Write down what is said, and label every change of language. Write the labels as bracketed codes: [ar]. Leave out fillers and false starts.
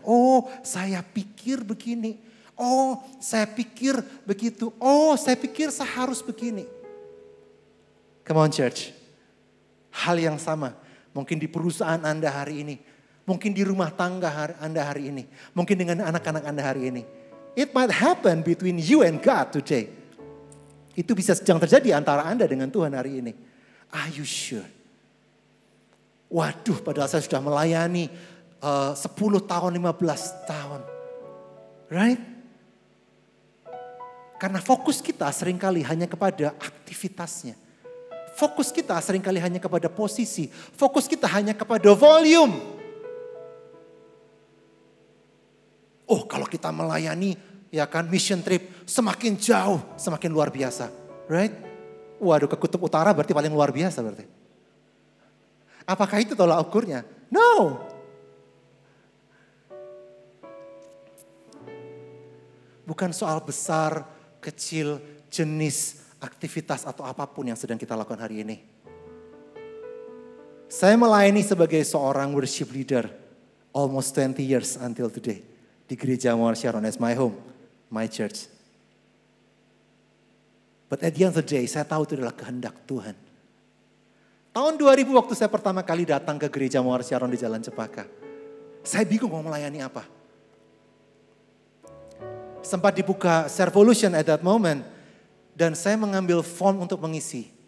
[id] Oh, saya pikir begini. Oh, saya pikir begitu. Oh, saya pikir saya harus begini. [en] Come on church. [id] Hal yang sama mungkin di perusahaan Anda hari ini. Mungkin di rumah tangga Anda hari ini. Mungkin dengan anak-anak Anda hari ini. [en] It might happen between you and God today. [id] Itu bisa sedang terjadi antara Anda dengan Tuhan hari ini. [en] Are you sure? [id] Waduh, padahal saya sudah melayani 10 tahun, 15 tahun. Right? Karena fokus kita seringkali hanya kepada aktivitasnya. Fokus kita seringkali hanya kepada posisi. Fokus kita hanya kepada volume. Oh, kalau kita melayani ya kan mission trip semakin jauh, semakin luar biasa. Right? Waduh, ke kutub utara berarti paling luar biasa berarti. Apakah itu tolak ukurnya? No. Bukan soal besar, kecil, jenis, aktivitas atau apapun yang sedang kita lakukan hari ini. Saya melayani sebagai seorang [en] worship leader almost 20 years until today. [id] Di gereja [en] Mawar Sharon as my home, my church. But at the end of the day, [id] saya tahu itu adalah kehendak Tuhan. Tahun 2000 waktu saya pertama kali datang ke gereja Mawar Sharon di Jalan Cepaka. Saya bingung mau melayani apa. Sempat dibuka Servolution [en] at that moment. [id] Dan saya mengambil form untuk mengisi.